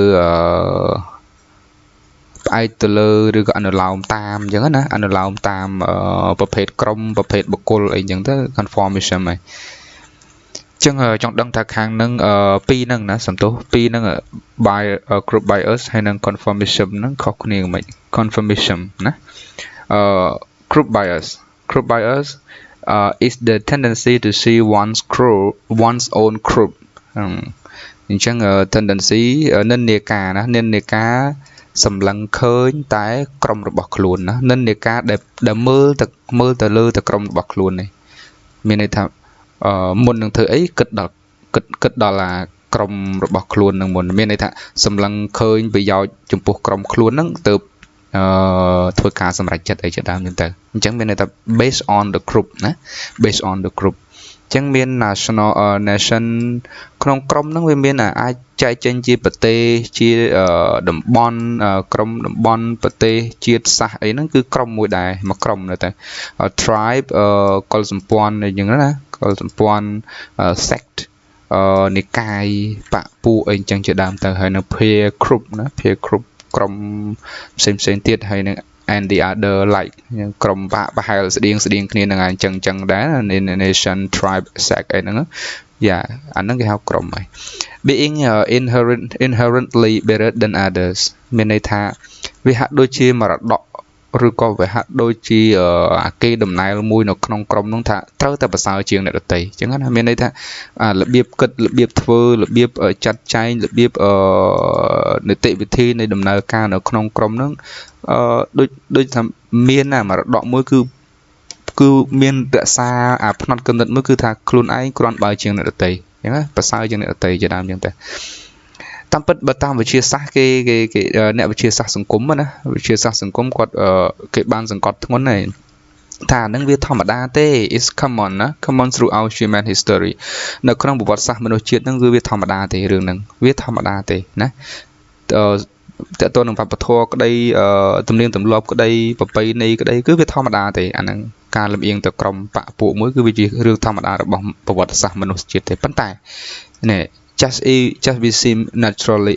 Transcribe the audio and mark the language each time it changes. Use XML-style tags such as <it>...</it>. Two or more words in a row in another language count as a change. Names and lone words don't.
<km>លើឬក៏អនុលោមតាមអញ្ចឹងណាអនុលោមតាមប្រភេទក្រុមប្រភេទបុគ្គលអីចឹងទៅ conformism ហើយចឹងចង់ដឹងថាខាងនឹងពីរហ្នឹងណាសំទោសពីរហ្នឹង</km> <en>by group bias</en> <km>ហើយនិង conformism ហ្នឹងខុសគ្នាមិន conformism ណា</km> <en>group bias is the tendency to see one's own group</en> <km>អញ្ចឹង tendency និន្នាការណានិន្នាការសម្លឹងឃើញតែក្រុមរបស់ខ្លួនណានិន្នាការដែលមើលទៅ លើតែក្រុមរបស់ខ្លួននេះមានន័យថាមុននឹងធ្វើអីគិតដល់អាក្រុមរបស់ខ្លួននឹងមុនមានន័យថា សម្លឹងឃើញប្រយោជន៍ចំពោះក្រុមខ្លួនហ្នឹងទៅធ្វើការសម្រេចចិត្តអីជាដើមហ្នឹងទៅអញ្ចឹងមានន័យថា</km> <en>based on the group</en> <km>ណា</km> <en>based on the group</en> <km>អញ្ចឹងមាន nation ក្នុងក្រុមហ្នឹងវាមានអាចចែកចេញជាប្រទេសជាតំបន់ក្រុមតំបន់ប្រទេសជាតិសាសអីហ្នឹងគឺក្រុមមួយដែរមួយក្រុមនៅតែ tribe កុលសម្ព័ន្ធអីចឹងណាកុលសម្ព័ន្ធ sect និកាយបពុអីចឹងជាដើមទៅហើយនៅ</km> <en>peer group</en> <km>ណា</km> <en>peer group</en> <km>ក្រុមផ្សេងទៀតហើយនឹង</km> <en>and the other like</en> <km>ក្រុមប្រហែលស្តៀងគ្នានឹងអញ្ចឹងដែរ</km> <en>nation tribe sect</en> <km>អីហ្នឹងយ៉ាអាហ្នឹងគេហៅក្រុមហើយ</km> <en>being inherently better than others</en> <km>មានន័យថាវាហាក់ដូចជាមរតកឬក៏វាហាក់ដូចជាគេដំណើរមួយនៅក្នុងក្រុមនោះថាត្រូវ តែប្រសើរជាងអ្នកដទៃអញ្ចឹងណាមានន័យថារបៀបគិតរបៀបធ្វើរបៀបចាត់ចែងរបៀបនីតិវិធីនៃដំណើរការនៅក្នុងក្រុមនោះដូចថាមានមរតកមួយគឺមានរក្សាផ្នត់គំនិតមួយគឺថាខ្លួនឯងគ្រាន់បើជាងអ្នកដទៃអញ្ចឹងណាប្រសើរជាងអ្នកដទៃជាដើមអ ញ្ចឹងតែតាមពិតបើតាមវិទ្យាសាស្ត្រគេអ្នកវិទ្យាសាស្ត្រសង្គមណាវិទ្យាសាស្ត្រសង្គមគាត់គេបានសង្កត់ធ្ងន់ហើយថានឹងវាធម្មតាទេ</km> <en>is common</en> <km>ណា</km> <en>common throughout human history</en> <km>នៅក្នុងប្រវត្តិសាស្ត្រមនុស្ស ជាតិហ្នឹងគឺវាធម្មតាទេរឿងហ្នឹងវាធម្មតាទេណាតើតើនឹងវប្បធម៌ក្តីទំនៀមទម្លាប់ក្តីប្រពៃណីក្តីគឺវាធម្មតាទេអាហ្នឹងការ លំអៀងទៅក្រុមបពុមួយគឺវាជារឿងធម្មតារបស់ប្រវត្តិសាស្ត្រមនុស្សជាតិទេប៉ុន្តែនេះ</km> <en>just we seem naturally</en>